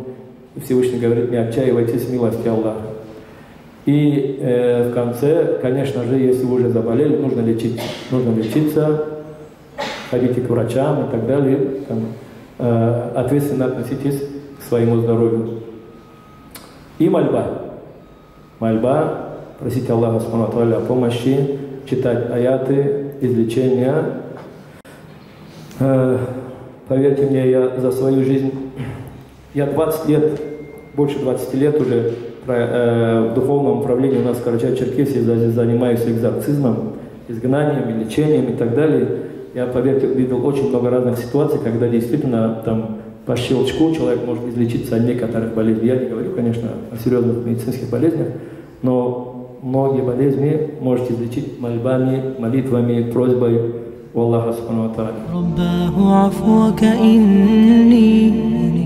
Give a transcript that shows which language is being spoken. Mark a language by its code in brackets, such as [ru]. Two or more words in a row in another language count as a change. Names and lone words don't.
[ru] И Всевышний говорит: не отчаивайтесь в милости Аллаха. И в конце, конечно же, если вы уже заболели, нужно лечиться. Нужно лечиться, ходите к врачам и так далее. Там, ответственно относитесь к своему здоровью. И мольба. Мольба, просить Аллаха [ar] سبحانه وتعالى [ru] о помощи, читать аяты, излечения. Поверьте мне, я за свою жизнь, я 20 лет, больше 20 лет уже в духовном управлении у нас в Карачаево-Черкесии занимаюсь экзорцизмом, изгнанием, лечением и так далее. Я, поверьте, видел очень много разных ситуаций, когда действительно там по щелчку человек может излечиться от некоторых болезней. Я не говорю, конечно, о серьезных медицинских болезнях, но многие болезни можете излечить мольбами, молитвами, просьбой у Аллаха [ar] سبحانه وتعالى.